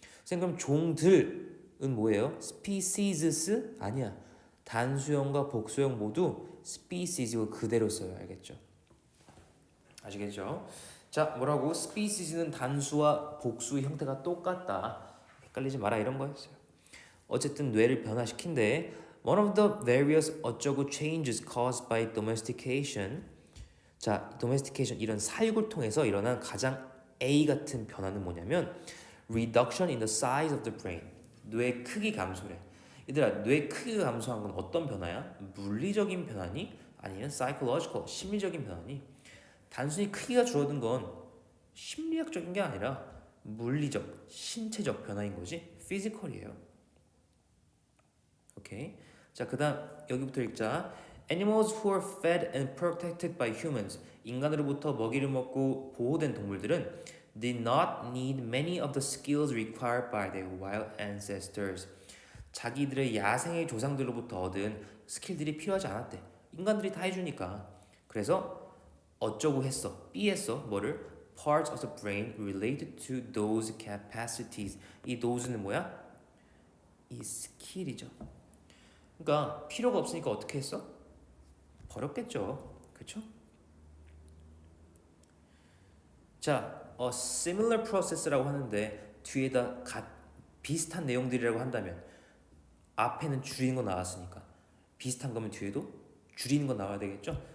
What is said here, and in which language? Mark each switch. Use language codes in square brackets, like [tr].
[ko] 선생님 그럼 종들은 뭐예요? specieses 아니야. 단수형과 복수형 모두 species고 그대로 써요. 알겠죠? 아시겠죠? 자, 뭐라고? species는 단수와 복수 형태가 똑같다. 헷갈리지 마라 이런 거였어요. 어쨌든 뇌를 변화시킨대. [en] One of the various 어쩌고 changes caused by domestication. [ko] 자, domestication 이런 사육을 통해서 일어난 가장 A 같은 변화는 뭐냐면 [en] reduction in the size of the brain. [ko] 뇌 크기 감소래. 얘들아, 뇌 크기가 감소한 건 어떤 변화야? 물리적인 변화니? 아니면 psychological, 심리적인 변화니? 단순히 크기가 줄어든 건 심리학적인 게 아니라 물리적, 신체적 변화인 거지. physical이에요. 오케이. 자, 그다음 여기부터 읽자. [en] Animals who are fed and protected by humans. [ko] 인간으로부터 먹이를 먹고 보호된 동물들은 [en] did not need many of the skills required by their wild ancestors. [ko] 자기들의 야생의 조상들로부터 얻은 스킬들이 필요하지 않았대. 인간들이 다 해주니까. 그래서 어쩌고 했어. B 했어. 뭐를? [en] Parts of the brain related to those capacities. [ko] 이 those는 뭐야? 이 스킬이죠. 그러니까 필요가 없으니까 어떻게 했어? 버렸겠죠. 그렇죠? 자, similar process라고 하는데 뒤에다 비슷한 내용들이라고 한다면 앞에는 줄이는 거 나왔으니까 비슷한 거면 뒤에도 줄이는 거 나와야 되겠죠?